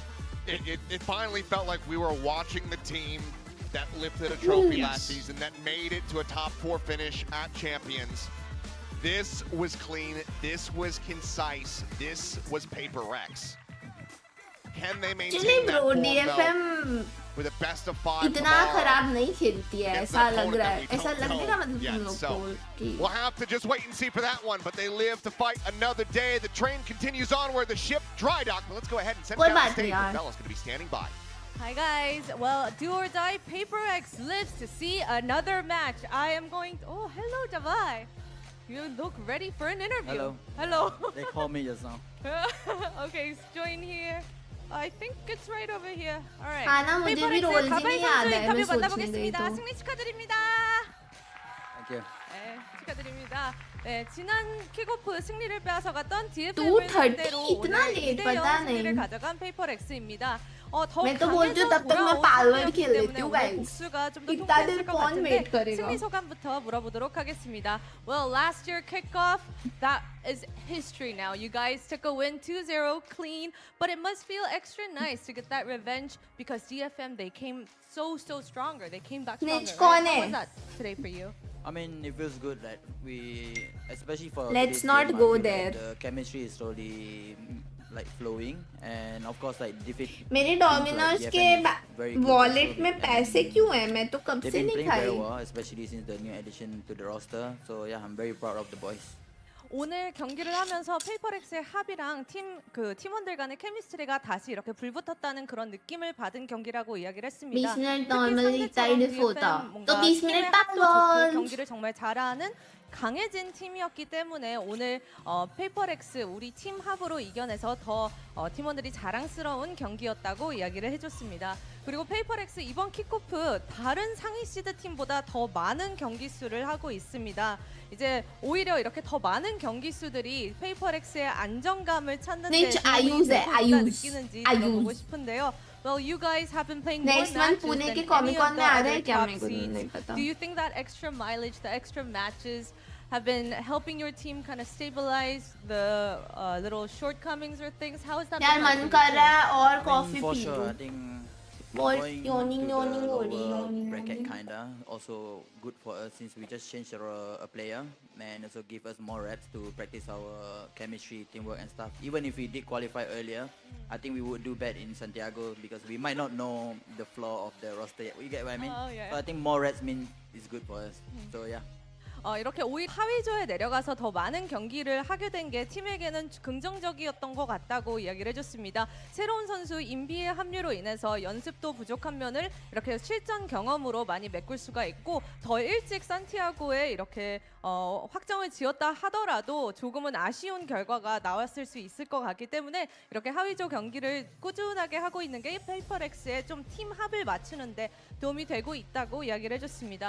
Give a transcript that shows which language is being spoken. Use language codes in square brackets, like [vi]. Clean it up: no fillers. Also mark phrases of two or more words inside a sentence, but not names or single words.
[en] It finally felt like we were watching the team that lifted a trophy last season, that made it to a top 4 finish at Champions. This was clean, this was concise, this was Paper Rex. Can they maintain that form though, with a best of 5 [hi] इतना खराब नहीं खेलती है ऐसा लग रहा है ऐसा लगने का मतलब तुम लोग को कि [en] we'll have to just wait and see for that one, but they live to fight another day. The train continues onward, the ship dry dock, but let's go ahead and send down the stage. Bella's going to be standing by. Hi guys, well, do or die, Paper X lives to see another match. I am going to, oh, hello Javai. You look ready for an interview. Hello. Hello. They called me just now. Okay, join here. I think it's right over here. All right. [hi] खाना मुझे भी रोल जी नहीं याद है मैं सोचने गई [ko] 만나보겠습니다. [hi] तो [ko] 승리 축하드립니다. [en] Thank you. [ko] 네, 축하드립니다. 네, 지난 킥오프 승리를 빼앗아갔던 2:30 DFM을 상대로 [hi] इतना [ko] 오늘 late 2대0 [hi] पता [ko] 승리를 [hi] नहीं [ko] 가져간 페이퍼렉스입니다. 더 [hi] मैं तो बोलती हूँ [ko] 강해져 [hi] तब तक मैं [ko] 돌아온 [hi] पालवर्ड खेल [ko] 상태였기 [hi] लेती [ko] 때문에 [hi] हूँ [ko] 오늘 [hi] गाइस [ko] 복수가 좀 더 [hi] इतना देर [ko] 통쾌했을 것 [hi] कौन वेट [ko] 같은데 [hi] करेगा [ko] 승리 소감부터 물어보도록 하겠습니다. [en] Well, last year kickoff, that is history now. You guys took a win 2-0 clean, but it must feel extra nice to get that revenge because DFM, they came so stronger. They came back stronger. Snitch Right? [hi] कौन [en] How [hi] है? [en] was that today for you? I mean, it feels good that we, especially for Let's today's not game, I go feel there. like the chemistry is slowly like flowing, and of course, like defeat. [hi] मेरे [en] teams like [hi] डोमिनोज [en] DFM [hi] के [en] is very good [hi] वॉलेट [en] also [hi] में [en] with [hi] पैसे [en] them. [hi] क्यों हैं मैं तो कब [en] They've [hi] से [en] been [hi] नहीं [en] playing very [hi] खाई [en] well, especially since the new addition to the roster. So yeah, I'm very proud of the boys. [ko] 오늘 경기를 하면서 페이퍼렉스의 합이랑 팀원들 간의 케미스트리가 다시 이렇게 불붙었다는 그런 느낌을 받은 경기라고 이야기를 했습니다. [hi] 20 मिनट [ko] 특히 [hi] नॉर्मली [ko] 상대처럼 [hi] टाइड होता [ko] DFM [hi] तो [ko] 뭔가 [hi] 20 [ko] 팀의 [hi] मिनट [ko] 합도 좋고 [hi] बैकवर्ड [ko] 경기를 정말 잘하는 강해진 팀이었기 때문에 오늘 페이퍼렉스 우리 팀 합으로 이겨내서 더 팀원들이 자랑스러운 경기였다고 이야기를 해줬습니다. 그리고 페이퍼렉스 이번 킥오프 다른 상위 시드 팀보다 더 많은 경기 수를 하고 있습니다. 이제 오히려 이렇게 더 많은 경기 수들이 페이퍼렉스의 안정감을 찾는 데 느끼는지 들어보고 싶은데요. [en] Well, you guys have been playing more Next month matches [hi] पुणे [en] than [hi] के [en] any [hi] कॉमिक [en] of [hi] कॉन [en] the [hi] में आ रहा है [en] other [hi] क्या [en] top [hi] मेरे को [en] seeds. [hi] नहीं पता [en] Do you think that extra mileage, the extra matches, have been helping your team kind of stabilize the little shortcomings or things? How is that? [hi] यार [en] been [hi] मन [en] helping [hi] कर [en] you? [hi] रहा है और [en] I mean, [hi] कॉफी [en] for [hi] पी [en] sure, [hi] लूं [en] I think What? going Yawning, to yawning, the yawning, lower yawning, bracket yawning. kinda also good for us since we just changed a player and also give us more reps to practice our chemistry, teamwork and stuff. Even if we did qualify earlier, I think we would do bad in Santiago because we might not know the floor of the roster yet. You get what I mean? Oh, yeah. So I think more reps mean is good for us. So yeah. [ko] 이렇게 오히려 하위조에 내려가서 더 많은 경기를 하게 된 게 팀에게는 긍정적이었던 것 같다고 이야기를 해줬습니다. 새로운 선수 인비의 합류로 인해서 연습도 부족한 면을 이렇게 실전 경험으로 많이 메꿀 수가 있고 더 일찍 산티아고에 이렇게 확정을 지었다 하더라도 조금은 아쉬운 결과가 나왔을 수 있을 것 같기 때문에 이렇게 하위조 경기를 꾸준하게 하고 있는 게 페이퍼렉스의 좀 팀 합을 맞추는데 도움이 되고 있다고 이야기를 해줬습니다.